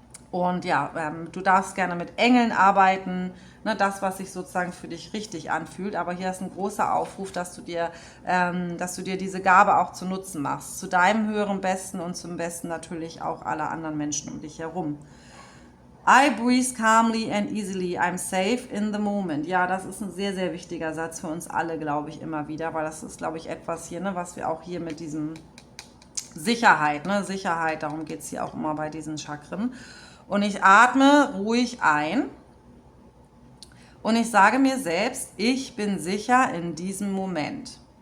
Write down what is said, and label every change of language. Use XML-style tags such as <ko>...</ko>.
<de>Und ja, du darfst gerne mit Engeln arbeiten, ne, das, was sich sozusagen für dich richtig anfühlt. Aber hier ist ein großer Aufruf, dass du dir diese Gabe auch zu Nutzen machst. Zu deinem höheren Besten und zum Besten natürlich auch aller anderen Menschen um dich herum.</de> <en>I breathe calmly and easily. I'm safe in the moment.</en> <de>Ja, das ist ein sehr, sehr wichtiger Satz für uns alle, glaube ich, immer wieder. Weil das ist, glaube ich, etwas hier, ne, was wir auch hier mit diesem Sicherheit, ne, Sicherheit, darum geht es hier auch immer bei diesen Chakren. Und ich atme ruhig ein und ich sage mir selbst, ich bin sicher in diesem Moment.</de>